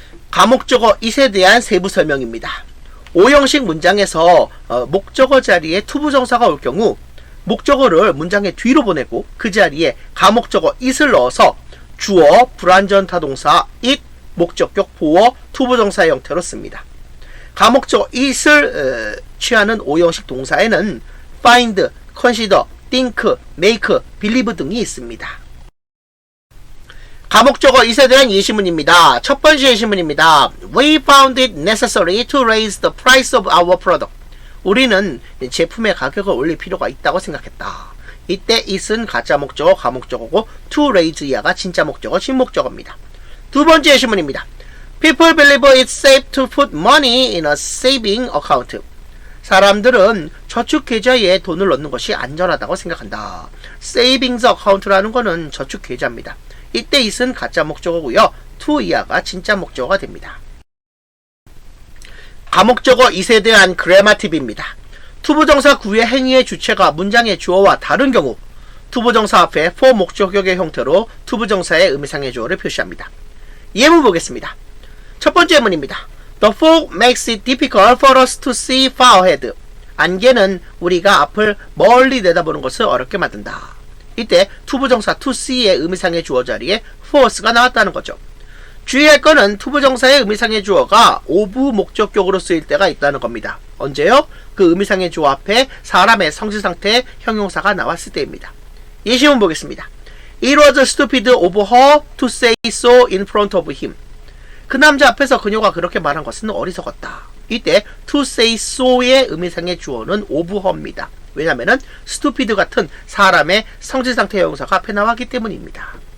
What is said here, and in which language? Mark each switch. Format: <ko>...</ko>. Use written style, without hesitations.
<ko>가목적어 it에 대한 세부 설명입니다. 5형식 문장에서 목적어 자리에 투부정사가 올 경우 목적어를 문장의 뒤로 보내고 그 자리에 가목적어 it을 넣어서 주어, 불완전 타동사 it, 목적격 보어, 투부정사 형태로 씁니다. 가목적어 it을 취하는 5형식 동사에는 find, consider, think, make, believe 등이 있습니다. 가목적어 이세 대한 예시문입니다. 첫 번째 예시문입니다.</ko> <en>We found it necessary to raise the price of our product.</en> <ko>우리는 제품의 가격을 올릴 필요가 있다고 생각했다. 이때 it은 가짜 목적어, 가목적어고 to raise 이하가 진짜 목적어, 진목적어입니다. 두 번째 예시문입니다.</ko> <en>People believe it's safe to put money in a saving account.</en> <ko>사람들은 저축 계좌에 돈을 넣는 것이 안전하다고 생각한다. Savings account라는 것은 저축 계좌입니다. 이때 it은 가짜 목적어고요. to 이하가 진짜 목적어가 됩니다. 가목적어 it에 대한 그래마 팁입니다. 투부정사 구의 행위의 주체가 문장의 주어와 다른 경우 투부정사 앞에 for 목적격의 형태로 투부정사의 의미상의 주어를 표시합니다. 예문 보겠습니다. 첫 번째 예문입니다.</ko> <en>The fog makes it difficult for us to see far ahead.</en> <ko>안개는 우리가 앞을 멀리 내다보는 것을 어렵게 만든다. 이때 투부정사 to see의 의미상의 주어 자리에 for가 나왔다는 거죠. 주의할 것은 투부정사의 의미상의 주어가 오부 목적격으로 쓰일 때가 있다는 겁니다. 언제요? 그 의미상의 주어 앞에 사람의 성질상태의 형용사가 나왔을 때입니다. 예시문 보겠습니다.</ko> <en>It was stupid of her to say so in front of him.</en> <ko>그 남자 앞에서 그녀가 그렇게 말한 것은 어리석었다. 이때 to say so의 의미상의 주어는 of her입니다. 왜냐하면 stupid 같은 사람의 성질상태 형용사가 앞에 나왔기 때문입니다.</ko>